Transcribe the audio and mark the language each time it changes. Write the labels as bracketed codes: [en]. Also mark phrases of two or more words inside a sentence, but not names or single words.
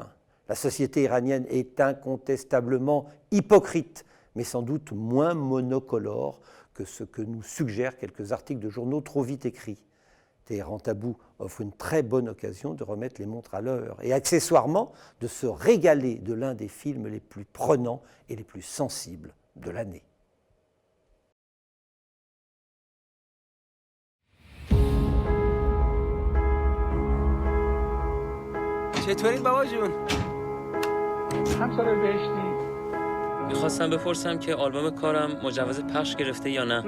[fr] La société iranienne est incontestablement hypocrite, mais sans doute moins monocolore que ce que nous suggèrent quelques articles de journaux trop vite écrits. Téhéran Tabou offre une très bonne occasion de remettre les montres à l'heure et accessoirement de se régaler de l'un des films les plus prenants et les plus sensibles de l'année. [fa] چطورید بابا جون؟ همسر بهشتی میخواستم بپرسم که آلبوم کارم مجوز پخش گرفته یا نه؟